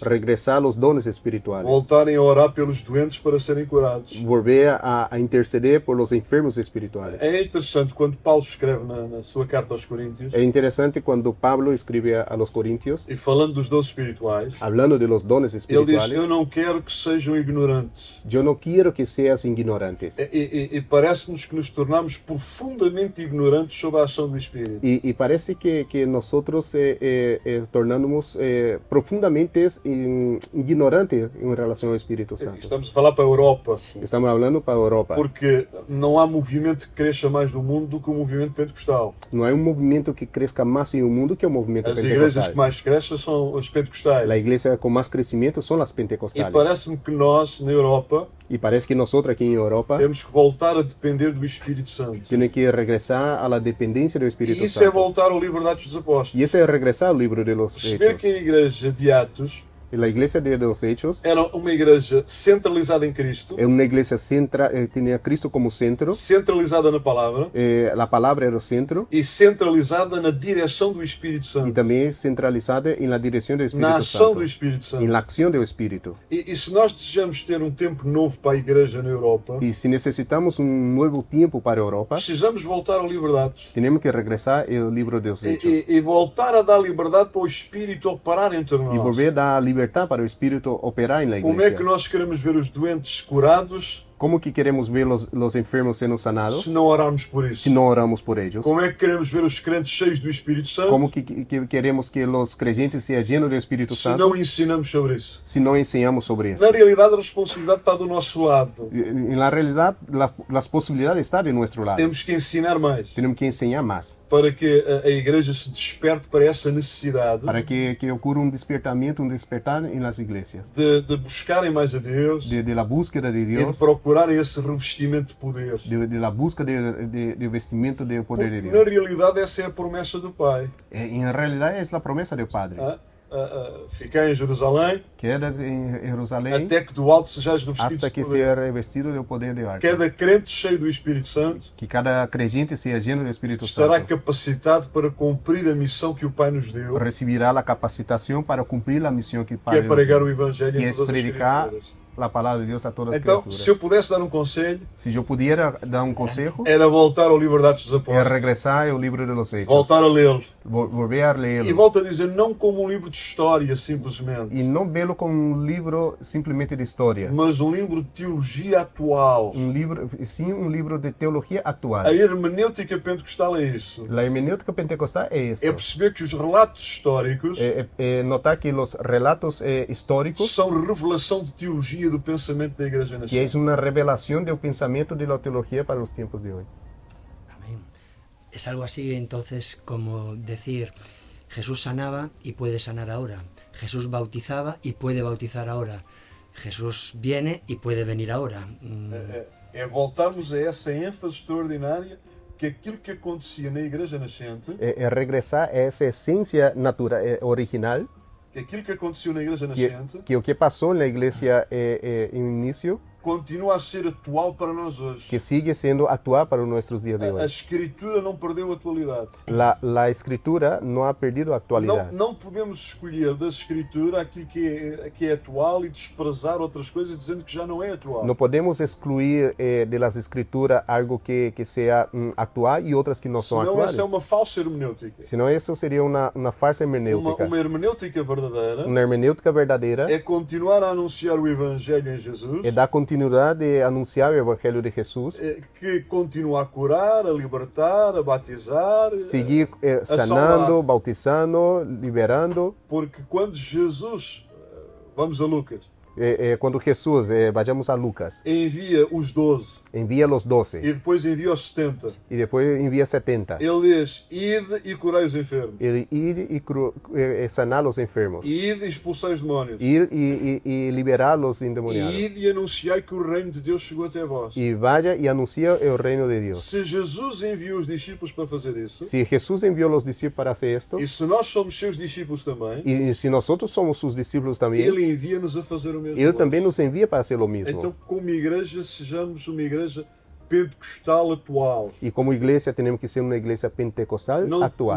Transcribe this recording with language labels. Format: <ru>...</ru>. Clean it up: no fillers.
<es>regresar a los dones espirituales,</es> <pt>voltarem a orar pelos doentes para serem curados.</pt> <es>volver a interceder por los enfermos espirituales.</es> <pt>É interessante quando Paulo escreve na sua carta aos Coríntios,</pt> <es>Es interesante cuando Pablo escribe a los Corintios,</es> <pt>e falando dos dons espirituais,</pt> <es>hablando de los dones</es> <pt>ele diz:</pt> <es>espirituales,</es> <pt>eu não quero que sejam ignorantes.</pt> <es>yo no quiero que seas ignorantes.</es> <pt>E parece-nos que nos tornamos profundamente ignorantes sobre a ação do Espírito.</pt> <es>Y parece que nosotros tornamos profundamente ignorantes en relación al Espíritu Santo.</es> <pt>Estamos a falar para a Europa,</pt> <es>Estamos hablando para Europa.</es> <pt>porque não há movimento que cresça mais no mundo do que o movimento pentecostal.</pt> <es>No hay un movimiento que crezca más en el mundo que el movimiento</es> <pt>As igrejas</pt> <es>pentecostal.</es> <pt>que mais crescem são as pentecostais.</pt> <es>La iglesia con más crecimiento son las</es> <pt>E</pt> <es>pentecostales.</es> <pt>parece-me que nós, na Europa,</pt> <es>Y parece que nosotros aquí en Europa</es> <pt>temos que voltar a depender do Espírito Santo.</pt> <es>tenemos que regresar a la dependencia del Espíritu</es> <pt>E isso é</pt> <es>Santo.</es> <pt>voltar ao livro de Atos dos Apóstolos.</pt> <es>Y ese es regresar al libro de los</es> <pt>Perceber</pt> <es>Hechos.</es> <pt>que a igreja de Atos</pt> <es>Y la iglesia de los Hechos</es> <pt>era uma igreja centralizada em Cristo,</pt> <es>es una iglesia tenía a Cristo como centro.</es> <pt>centralizada na palavra</pt> <es>La palabra era el centro.</es> <pt>e centralizada na direção do Espírito</pt> <es>Y</es> <pt>Santo,</pt> <es>también centralizada en la dirección del</es> <pt>na ação</pt> <es>Santo,</es> <pt>do Espírito</pt> <es>en</es> <pt>Santo.</pt> <es>la acción del Espíritu.</es> <pt>E se nós desejamos ter um tempo novo para a igreja na Europa,</pt> <es>Y si necesitamos un nuevo tiempo para Europa,</es> <pt>precisamos voltar ao livro de Atos</pt> <es>tenemos que regresar al libro de los Hechos</es> <pt>e voltar a dar liberdade para o Espírito operar entre</pt> <es>y</es> <pt>nós.</pt> <es>volver a dar libertad para el Espíritu operar en la</es> <pt>Como é que</pt> <es>iglesia.</es> <pt>nós queremos ver os doentes curados</pt> <es>¿Cómo que queremos ver los enfermos siendo sanados</es> <pt>se não orarmos por isso?</pt> <es>si no oramos por ellos?</es> <pt>Como é que queremos ver os crentes cheios do Espírito Santo</pt> <es>¿Cómo que queremos que los creyentes sean llenos del Espíritu</es> <pt>se</pt> <es>Santo</es> <pt>não ensinamos sobre isso?</pt> <es>si no enseñamos sobre esto?</es> <pt>Na realidade, a responsabilidade está do nosso lado.</pt> <es>En la realidad, las posibilidades están de nuestro lado.</es> <pt>Temos que ensinar mais</pt> <es>Tenemos que enseñar más</es> <pt>para que a igreja se desperte para essa necessidade</pt> <es>para que ocurra un despertar en las iglesias,</es> <pt>de buscarem mais a Deus</pt> <es>de la búsqueda de</es> <pt>e de</pt> <es>Dios,</es> <pt>procurarem esse revestimento de poder.</pt> <es>de la búsqueda de vestimento del poder de</es> <pt>Porque, na</pt> <es>Dios.</es> <pt>realidade, essa é a promessa do Pai.</pt> <es>En realidad es la promesa del Padre.</es> <pt>Fiquei em Jerusalém</pt> <es>Queda en Jerusalén</es> <pt>até que do alto sejais revestidos</pt> <es>hasta</es> <pt>de</pt> <es>que</es> <pt>poder.</pt> <es>sea revestido del poder de arte.</es> <pt>Cada crente cheio do Espírito Santo</pt> <es>Que cada creyente sea lleno del Espíritu</es> <pt>estará</pt> <es>Santo.</es> <pt>capacitado para cumprir a missão que o Pai nos deu,</pt> <es>Recibirá la capacitación para cumplir la misión que el</es> <pt>que é</pt> <es>Padre nos</es> <pt>pregar o</pt> <es>dio,</es> <pt>Evangelho</pt> <es>que</es> <pt>em</pt> <es>es</es> <pt>todas as</pt> <es>predicar</es> <pt>criaturas.</pt> <es>la palabra de Dios a todas las</es> <pt>Então,</pt> <es>criaturas.</es> <pt>se eu pudesse dar um conselho,</pt> <es>Si yo pudiera dar un consejo,</es> <pt>era voltar ao livro de Atos dos</pt> <es>es</es> <pt>Apóstolos,</pt> <es>regresar al libro de los Hechos,</es> <pt>voltar a lê-lo.</pt> <es>volver a</es> <pt>E</pt> <es>leerlo</es> <pt>volto a dizer, não como um livro de história,</pt> <es>y</es> <pt>simplesmente,</pt> <es>no verlo como un libro simplemente de historia,</es> <pt>mas um livro de teologia atual.</pt> <es>un libro, sí, un libro de teología</es> <pt>A</pt> <es>actual.</es> <pt>hermenêutica pentecostal é isso.</pt> <es>La hermenéutica pentecostal es</es> <pt>É</pt> <es>esto.</es> <pt>perceber que os relatos históricos</pt> <es>Notar que los relatos históricos,</es> <pt>são revelação de teologia do pensamento da Igreja</pt> <es>que es</es> <pt>Nascente.</pt> <es>una revelación del pensamiento de la teología para los tiempos de hoy. Amén. Es algo así entonces como decir, Jesús sanaba y puede sanar ahora. Jesús bautizaba y puede bautizar ahora. Jesús viene y puede venir ahora.</es> <pt>É voltarmos a essa ênfase extraordinária que aquilo que acontecia na Igreja Nascente,</pt> <es>Regresar a esa esencia natural, original,</es> <pt>que aquilo que aconteceu na Igreja Nascente, que o que</pt> <es>pasó en la iglesia en inicio,</es> <pt>continua a ser atual para nós hoje.</pt> <es>que sigue siendo actual para nuestros días de</es> <pt>A</pt> <es>hoy.</es> <pt>Escritura não perdeu atualidade.</pt> <es>La escritura no ha perdido actualidad.</es> <pt>Não podemos escolher da Escritura aquilo que é atual e desprezar outras coisas dizendo que já não é atual.</pt> <es>No podemos excluir de las escrituras algo que sea actual y otras que no son</es> <pt>Senão</pt> <es>actuales.</es> <pt>essa é uma falsa hermenêutica. Senão</pt> <es>eso sería una falsa hermenéutica.</es> <pt>Uma hermenêutica verdadeira</pt> <es>Una hermenéutica verdadeira</es> <pt>é continuar a anunciar o Evangelho em Jesus, é dar continuidade de anunciar o evangelho de Jesus, que continua a curar, a libertar, a batizar,</pt> <es>seguir</es> <pt>salvar.</pt> <es>sanando, bautizando, liberando.</es> <pt>Porque quando Jesus, vamos a Lucas,</pt> <es>Quando Jesus, vayamos a Lucas,</es> <pt>envia os 12</pt> <es>envia los 12</es> <pt>e depois envia os 70,</pt> <es>y después envía 70.</es> <pt>ele diz: ide e curai os enfermos,</pt> <es>Ir y sanar los enfermos,</es> <pt>ide e expulsai os demónios,</pt> <es>ir y liberar los endemoniados.</es> <pt>ide e anunciai que o reino de Deus chegou até vós.</pt> <es>Y vaya y anuncia el reino de Dios.</es> <pt>Se Jesus enviou os discípulos para fazer isso,</pt> <es>Si Jesús envió los discípulos para hacer esto,</es> <pt>e se nós somos seus discípulos também,</pt> <es>y si nosotros somos sus discípulos también,</es> <pt>ele envia-nos a fazer o mesmo.</pt> <es>Él también nos envía para hacer lo mismo.</es> <pt>Então, como igreja, sejamos uma igreja pentecostal atual.</pt> <es>Y como iglesia tenemos que ser una iglesia pentecostal actual.</es>